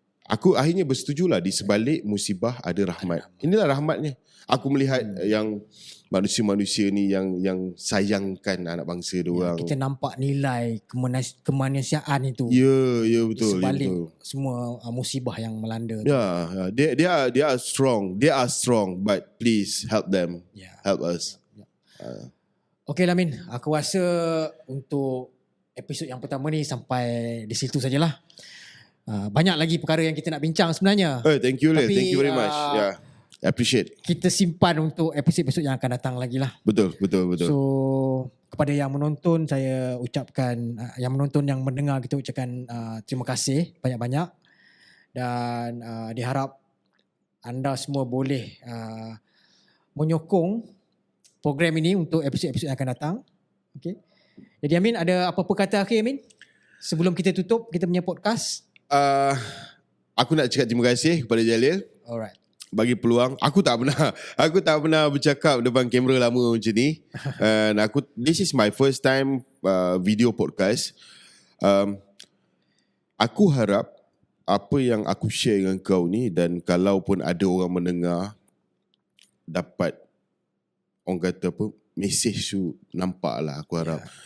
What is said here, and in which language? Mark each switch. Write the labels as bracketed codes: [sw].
[ms] Aku akhirnya bersetujulah di sebalik musibah ada rahmat. Inilah rahmatnya. Aku melihat yang manusia-manusia ni yang sayangkan anak bangsa dia orang. Kita nampak nilai kemanusiaan itu. Ya betul. Di sebalik betul. semua musibah yang melanda. [en] They are strong. They are strong, but please help them. Help us. [ms] Okey lah Min, aku rasa untuk episod yang pertama ni sampai di situ sajalah. Banyak lagi perkara yang kita nak bincang sebenarnya. [en] Thank you, [ms] Tapi, [en] thank you very much. I appreciate. [ms] Kita simpan untuk episod-episod yang akan datang lagi lah. Betul. So kepada yang menonton, saya ucapkan, yang menonton, yang mendengar, kita ucapkan terima kasih banyak-banyak. Dan diharap anda semua boleh menyokong program ini untuk episod-episod yang akan datang. Okay. Jadi Amin, ada apa-apa kata akhir Amin? Sebelum kita tutup kita punya podcast. Aku nak cakap terima kasih kepada Jalil. [en] Alright. [ms] Bagi peluang. Aku tak pernah bercakap depan kamera lama macam ni. [en] And this is my first time video podcast. [ms] Aku harap apa yang aku share dengan kau ni, dan kalau pun ada orang mendengar dapat, orang kata apa, message tu nampak lah, aku harap.